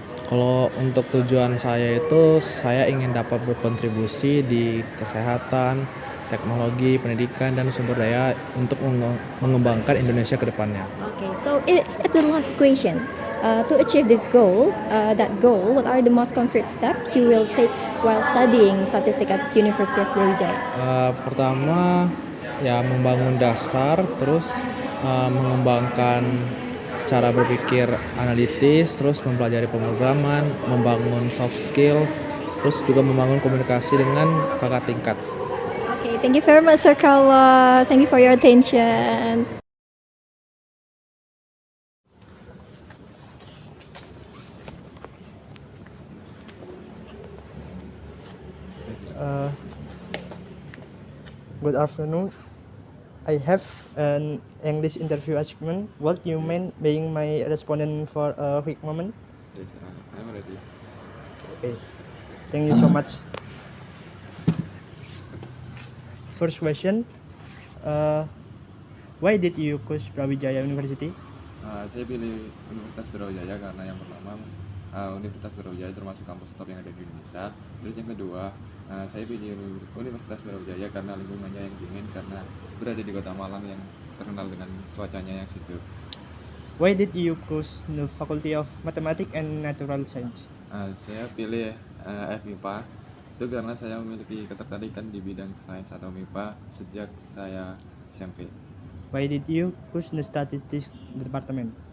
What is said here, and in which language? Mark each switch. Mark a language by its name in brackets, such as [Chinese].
[Indonesian] Kalau untuk tujuan saya itu, saya ingin dapat berkontribusi di kesehatan, teknologi, pendidikan, dan sumber daya untuk mengembangkan Indonesia ke depannya. [English] Okay, so at the last question, To achieve this goal, what are the most concrete steps you will take while studying statistik at Universitas Brawijaya? [Indonesian] Pertama ya membangun dasar, terus mengembangkan cara berpikir analitis, terus mempelajari pemrograman, membangun soft skill, terus juga membangun komunikasi dengan kakak tingkat. [English] Okay, thank you very much, Sir Carlos. Thank you for your attention. Good afternoon. I have an English interview assignment. What you mean being my respondent for a quick moment? I'm ready. Okay. Thank you so much. First question. Why did you choose Brawijaya University? [Indonesian] Saya pilih Universitas Brawijaya karena yang pertama Universitas Brawijaya termasuk kampus top yang ada di Indonesia. Terus yang kedua, saya pilih Universitas Brawijaya karena lingkungannya yang dingin, karena berada di kota Malang yang terkenal dengan cuacanya yang sejuk. [English] Why did you choose the Faculty of Mathematics and Natural Science? [Indonesian] Saya pilih FMIPA itu karena saya memiliki ketertarikan di bidang sains atau MIPA sejak saya SMP. [English] Why did you choose the Statistics Department?